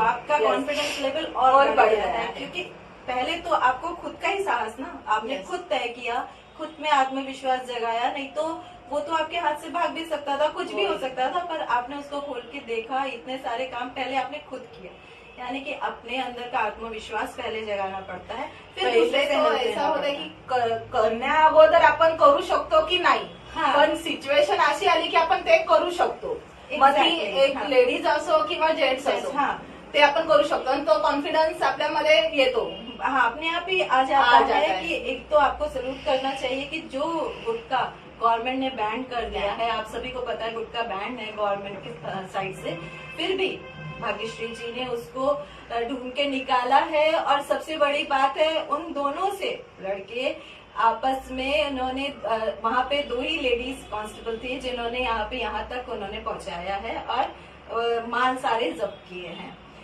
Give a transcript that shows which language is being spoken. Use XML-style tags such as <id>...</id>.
<hi>आपका confidence level और बढ़ गया है, क्योंकि पहले तो आपको खुद का ही साहस ना, आपने खुद तय किया, खुद में आत्मविश्वास जगाया। नहीं तो वो तो आपके हाथ से भाग भी सकता था, कुछ भी हो सकता था, पर आपने उसको खोल के देखा। इतने सारे काम पहले आपने खुद किया, यानी कि अपने अंदर का आत्मविश्वास पहले जगाना पड़ता है। फिर</hi> <mr>पहिले तो ऐसा होतं की करण्या अगोदर आपण करू शकतो की नाही, पण सिच्युएशन अशी आली की आपण ते करू शकतो। मग ती एक लेडीज असो किंवा जेंट्स असो, ते आपण करू शकतो आणि तो कॉन्फिडन्स आपल्यामध्ये येतो।</mr> <hi>हाँ, अपने आप ही आ जाता है कि एक तो आपको सल्यूट करना चाहिए कि जो गुटखा गवर्नमेंट ने बैन कर दिया है, आप सभी को पता है गुटखा बैन है गवर्नमेंट की साइड से, फिर भी भाग्यश्री जी ने उसको ढूंढ के निकाला है। और सबसे बड़ी बात है, उन दोनों से लड़के आपस में उन्होंने वहाँ पे 2 ही लेडीज कांस्टेबल थी जिन्होंने यहाँ तक उन्होंने पहुंचाया है और माल सारे जब्त किए हैं।</hi>